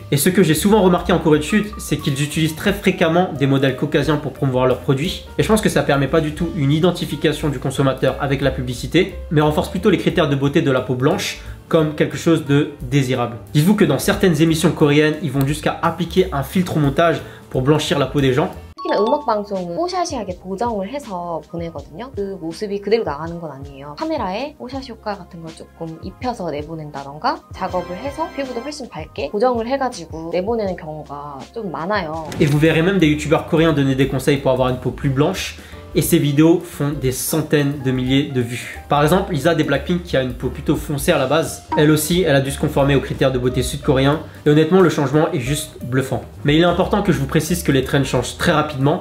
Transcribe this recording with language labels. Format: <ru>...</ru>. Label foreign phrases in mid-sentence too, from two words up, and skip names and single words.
<fr>Et ce que j'ai souvent remarqué en Corée du Sud, c'est qu'ils utilisent très fréquemment des modèles caucasiens pour promouvoir leurs produits. Et je pense que ça permet pas du tout une identification du consommateur avec la publicité, mais renforce plutôt les critères de beauté de la peau blanche comme quelque chose de désirable. Dites-vous que dans certaines émissions coréennes, ils vont jusqu'à appliquer un filtre au montage pour blanchir la peau des gens.</fr> <ko>특히나 음악방송은 뽀샤시하게 보정을 해서 보내거든요. 그 모습이 그대로 나가는 건 아니에요. 카메라에 뽀샤시 효과 같은 걸 조금 입혀서 내보낸다던가 작업을 해서 피부도 훨씬 밝게 보정을 해가지고 내보내는 경우가 좀 많아요.</ko> <fr>Et vous verrez même des youtubeurs coréens donner des conseils pour avoir une peau plus blanche. Et ces vidéos font des centaines de milliers de vues. Par exemple, Lisa des Blackpink qui a une peau plutôt foncée à la base, elle aussi, elle a dû se conformer aux critères de beauté sud-coréens. Et honnêtement, le changement est juste bluffant. Mais il est important que je vous précise que les trends changent très rapidement.</fr>